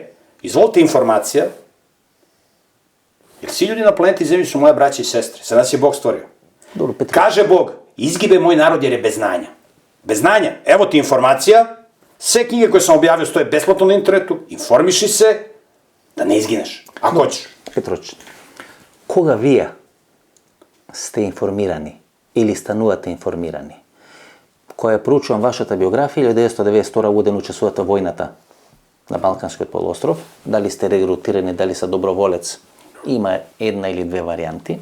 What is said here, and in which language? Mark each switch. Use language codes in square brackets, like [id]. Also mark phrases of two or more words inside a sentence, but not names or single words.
[sr] Izvolite informacija, jer svi ljudi na planeti Zemlji su moje braće i sestre. Sad nas je Bog stvorio. Kaže Bog, izgibe moj narod jer je bez znanja. Bez znanja. Evo ti informacija, sve knjige koje sam objavio stoje besplatno na internetu, informiši se, da ne izgineš, ako hoćeš. [mk] Петрович, кога вие сте информирани или станувате информирани, која проучувам вашата биографија, 1992 година учествувате во војната на Балканскиот полуостров, дали сте регрутирани, дали са доброволец, има една или две варијанти.